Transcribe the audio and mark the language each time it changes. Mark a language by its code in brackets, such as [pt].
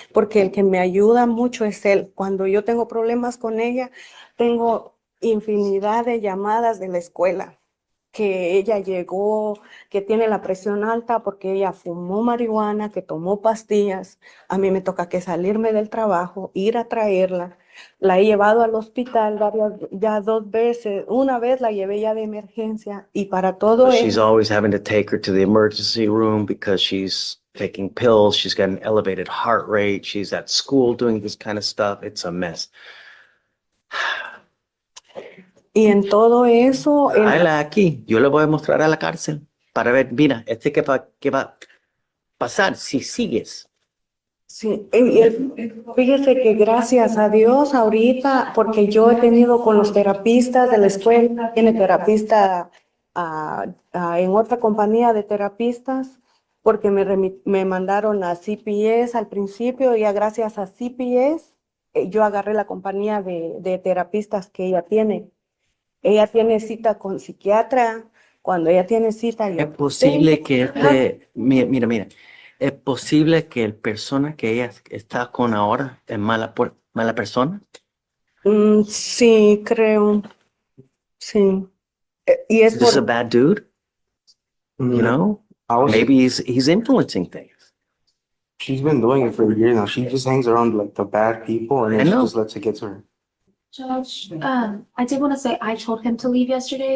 [es] porque el que me ayuda mucho es él. Cuando yo tengo problemas con ella, tengo infinidad de llamadas de la escuela, que ella llegó, que tiene la presión alta porque ella fumó marihuana, que tomó pastillas. A mí me toca que salirme del trabajo, ir a traerla. La he llevado al hospital ya 2 veces. Una vez la llevé ya de emergencia y para todo [en] She's [es] eso. [en] always having to take her to the emergency room because she's taking pills. She's got an elevated heart rate. She's at school doing this kind of stuff. It's a mess. [es] Y en todo eso, Tráela aquí. Yo le voy a mostrar a la cárcel para ver, mira, qué va a pasar si sigues. sí, fíjese que gracias a Dios ahorita, porque yo he tenido con los terapistas de la escuela, tiene terapista en otra compañía de terapistas, porque me mandaron a CPS al principio y gracias a CPS yo agarré la compañía de terapistas que ella tiene. Ella tiene cita con psiquiatra. Cuando ella tiene cita, yo Es posible que mira, es posible que el persona que ella está con ahora es mala persona. Sí, creo. Sí. Y es [en] This is a bad dude, you know? Maybe he's influencing things. She's been doing it for years now. She just hangs around like the bad people and I then she know. just lets it get to her. Judge, I did want to say I told him to leave yesterday.